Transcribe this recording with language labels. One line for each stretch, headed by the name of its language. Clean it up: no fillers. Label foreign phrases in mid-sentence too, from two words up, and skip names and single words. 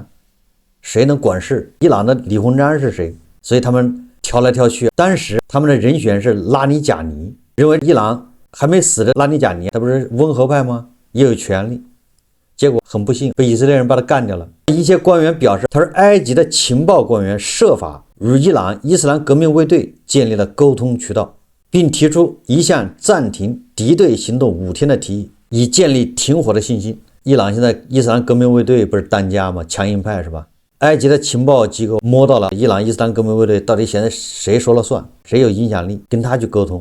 Chinese: 誰能管事？伊朗的李鴻章是誰？所以他們挑來挑去，當時他們的人選是拉尼賈尼，認為伊朗還沒死的拉尼賈尼，他不是溫和派嗎？也有權利。結果很不幸，被以色列人把他幹掉了。一些官員表示，他說埃及的情報官員設法與伊朗伊斯蘭革命衛隊建立了溝通渠道，並提出一項暫停敵對行動5天的提議，以建立停火的信心。伊朗現在伊斯蘭革命衛隊不是單家嗎？強硬派是吧？埃及的情報機構摸到了伊朗伊斯蘭革命衛隊到底現在誰說了算，誰有影響力，跟他去溝通。